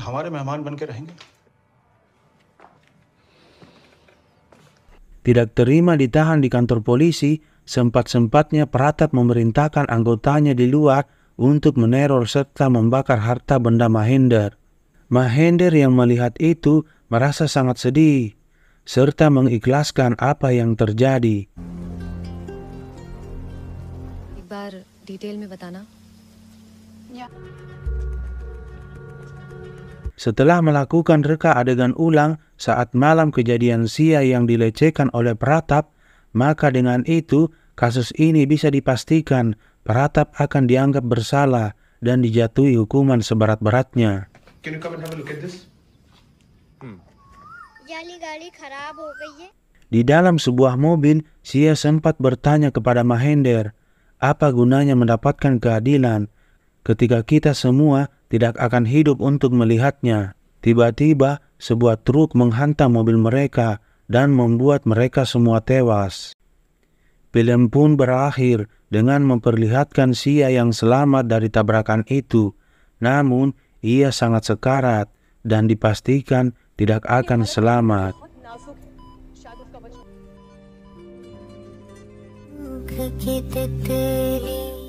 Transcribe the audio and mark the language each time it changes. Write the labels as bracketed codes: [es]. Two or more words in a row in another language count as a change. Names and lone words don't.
[id] Tidak terima ditahan di kantor polisi, sempat-sempatnya Pratap memerintahkan anggotanya di luar untuk meneror serta membakar harta benda Mahendra. Mahendra yang melihat itu merasa sangat sedih, serta mengikhlaskan apa yang terjadi. [hi] एक बार डिटेल में बताना. [id] Ya. Setelah melakukan reka adegan ulang saat malam kejadian Sia yang dilecehkan oleh Pratap, maka dengan itu kasus ini bisa dipastikan Pratap akan dianggap bersalah dan dijatuhi hukuman seberat-beratnya. [en] Can you come and have a look at this? [id] Di dalam sebuah mobil, Sia sempat bertanya kepada Mahendra, apa gunanya mendapatkan keadilan ketika kita semua tidak akan hidup untuk melihatnya. Tiba-tiba sebuah truk menghantam mobil mereka dan membuat mereka semua tewas. Film pun berakhir dengan memperlihatkan Sia yang selamat dari tabrakan itu. Namun ia sangat sekarat dan dipastikan tidak akan selamat. [hi] की तितली